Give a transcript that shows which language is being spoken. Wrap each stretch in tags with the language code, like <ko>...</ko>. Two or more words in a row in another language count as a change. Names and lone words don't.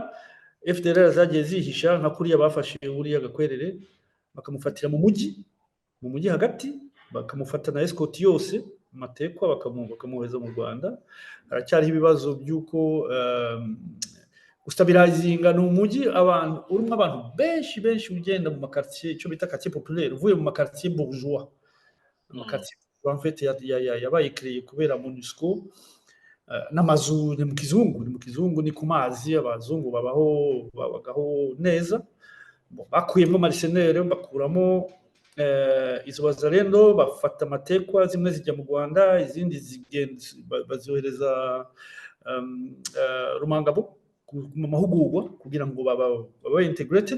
<rw>FDLR zagiye zihisha nka kuriya bafashe uriya Gakwerere bakamufatira mu mujyi hagati, bakamufata na escort yose matekwa, bakamuheza mu Rwanda. Haracyari ibibazo by'uko ustabilizinga no mujyi abantu urimo abantu benshi ugenda mu makartier, icyo bita</rw> <fr>quartier populaire,</fr> <rw>uvuye mu makartier bourgeois. Amakartier</rw> <fr>en fait</fr> <rw>yabaye créé kubera MONUSCO, n'amazu ni mu kizungu, ni ku mazi, abazungu babagaho neza. Bakuyemo mercenaires, bakuramo izo bazalendo, bafata amatekwa, zimwe zijya mu Rwanda, izindi bazohereza Rumangabo mu mahugurwa kugira ngo baba integrated.</rw>